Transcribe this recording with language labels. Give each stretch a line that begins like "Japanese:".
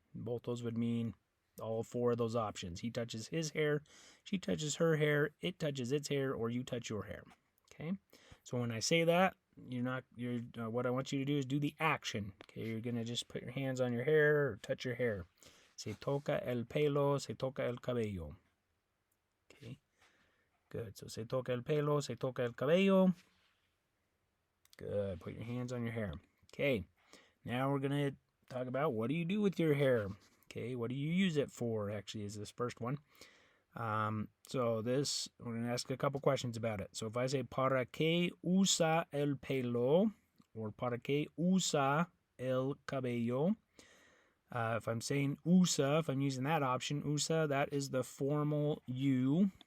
English: Both those would mean all four of those options. He touches his hair, she touches her hair, it touches its hair, or you touch your hair. Okay. So when I say that, what I want you to do is do the action. Okay. You're gonna just put your hands on your hair or touch your hair.
Spanish: Se toca el pelo, se toca el cabello. Okay. Good. So se toca el pelo, se toca el cabello.
English: Good. Put your hands on your hair. Okay. Now we're gonna talk about what do you do with your hair. Okay, what do you use it for? Actually, is this first one. So this we're gonna ask a couple questions about it. So if I say
Spanish: para qué usa el pelo
English: or
Spanish: para qué usa el cabello,
English: if I'm saying usa, if I'm using that option, usa, that is the formal you.